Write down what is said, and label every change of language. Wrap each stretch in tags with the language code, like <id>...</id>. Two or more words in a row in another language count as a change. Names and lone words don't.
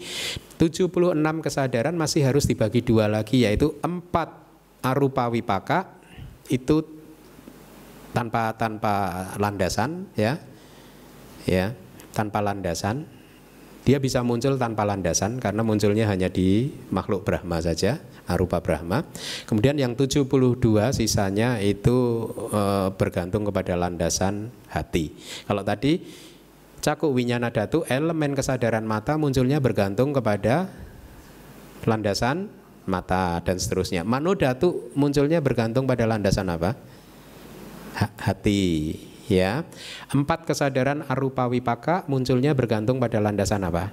<id>76 kesadaran masih harus dibagi 2 lagi, yaitu 4</id> <pi>arupa wipaka</pi> <id>itu tanpa landasan ya, tanpa landasan. Dia bisa muncul tanpa landasan karena munculnya hanya di makhluk Brahma saja,</id> <pi>arupa Brahma.</pi> <id>Kemudian yang 72 sisanya itu bergantung kepada landasan hati. Kalau tadi</id> <pi>caku winyana dhatu,</pi> <id>elemen kesadaran mata munculnya bergantung kepada landasan mata dan seterusnya.</id> <pi>Mano dhatu</pi> <id>munculnya bergantung pada landasan apa? Hati. Ya, 4 kesadaran</id> <pi>arupa wipaka</pi> <id>munculnya bergantung pada landasan apa?</id>